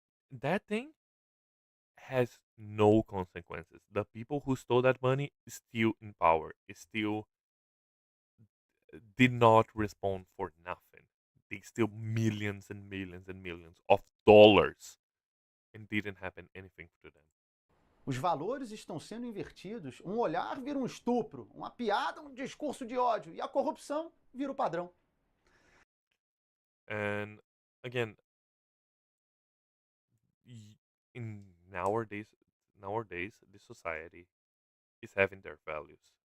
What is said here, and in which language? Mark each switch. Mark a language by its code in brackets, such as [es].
[en] That thing has no consequences. The people who stole that money is still in power. Is still did not respond for nothing. They steal millions and millions and millions of dollars and didn't happen anything to them. [pt] Os valores estão sendo invertidos, um olhar vira um estupro, uma piada, um discurso de ódio, e a corrupção vira o padrão. [en] And again, in nowadays, the society is having their values.